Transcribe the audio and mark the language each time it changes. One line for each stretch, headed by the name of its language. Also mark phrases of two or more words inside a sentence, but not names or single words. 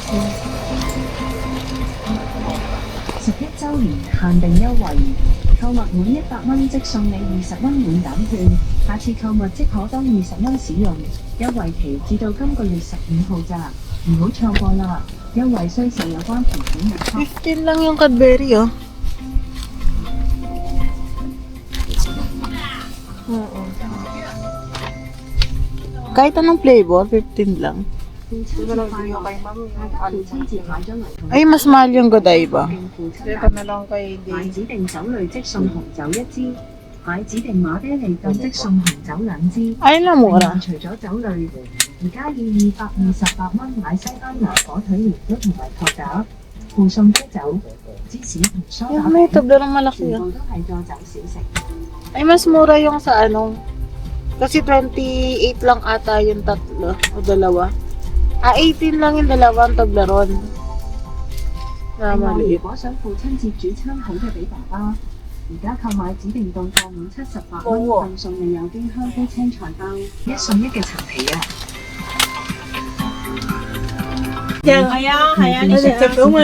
Cantonese: 11 週年限定優惠，購物滿100蚊即送你20蚊滿減券，下次購物即可當20蚊使用，優惠期至到今個月15號咋，唔好錯過啦！優惠需受有關條件約束。
Filipino: 15 lang yung Cadbury, oh. Oo. Kahit anong flavor, 15 lang. Ay, mas mahal yung Godiva. Dito na lang kay
Cantonese: 買指定酒類即送紅酒1支，買指定馬爹利咁即送紅酒2支。
Filipino: Ay, namura.
Cantonese: 除咗酒類，而家要228蚊買西班牙火腿年糕同埋托架，附送啤酒、芝士同梳打
Filipino: Yung may
Cantonese: 餅，
Filipino: Toblerone malaki
Cantonese: 全
Filipino: yun.
Cantonese: 部都係助酒小食。
Filipino: Ay, mas mura yung sa ano. Kasi 28 lang ata yung tatlo o dalawa. 18 lang yung dalawang Toblerone.
Cantonese: 另外，如
Filipino: Maliit.
Cantonese: 果想父親節煮餐好嘅俾爸爸，而家購買指定檔貨滿78蚊，更送你有機香菇青菜包，1送1嘅陳皮啊！係啊，你食到嘛？